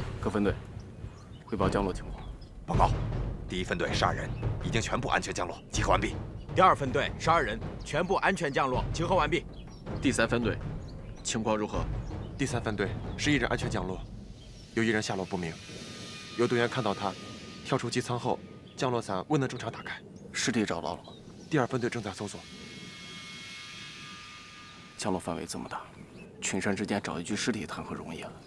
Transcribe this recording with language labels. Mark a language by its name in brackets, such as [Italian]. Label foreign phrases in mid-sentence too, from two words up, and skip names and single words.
[Chinese] 分队，匯報降落情況。報告，第1分隊12人已經全部安全降落，集合完畢。第2分隊12人全部安全降落，集合完畢。第3分队情況如何？第3分队11人安全降落，有1人下落不明，有队員看到他跳出机艙後，降落伞未能正常打开。尸体找到了吗？第2分队正在搜索。降落范围这么大，群山之间找一具尸体谈何容易啊！